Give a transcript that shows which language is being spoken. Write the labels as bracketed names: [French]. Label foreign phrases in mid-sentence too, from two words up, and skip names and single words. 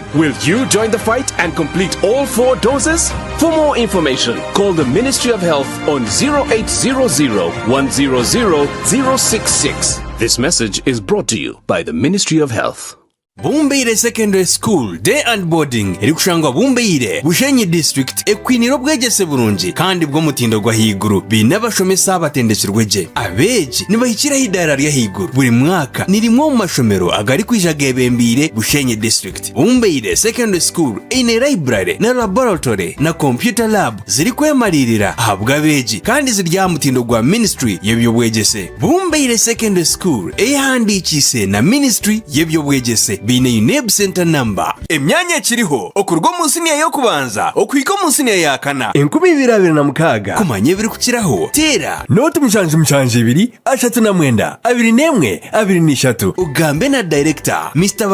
[English] Will you join the fight and complete all 4 doses? For more information, call the Ministry of Health on 0800 100 066. This message is brought to you by the Ministry of Health. [Nyankole] Bumbeire Secondary School Day and Boarding iri kushangwa Bumbeire Bushenyi District ekwiniro bwegese burungi kandi bwo mutindo gwa higuru binabashomesa abatendekirweje abeji nibahikira hidara rya higuru buri mwaka nirimwo mu mashomero agari kwijagebembire Bushenyi District. Bumbeire Secondary School ine library na laboratory na [English] computer lab [Nyankole] ziri kwemalirira ahabwa abeji kandi zirya mutindo gwa Ministry yebyo bwegese. Bumbeire Secondary School ehandikise na Ministry yebyo bwegese bine UNEB [English] center number [Nyankole] emyanya kiriho okurwo munsi niyo yo kubanza okwiko munsi niyo yakana 2026 kumanye biri kukiraho tera note mshanje 2 ashatu na mwenda 21 23 ugambe na director Mr.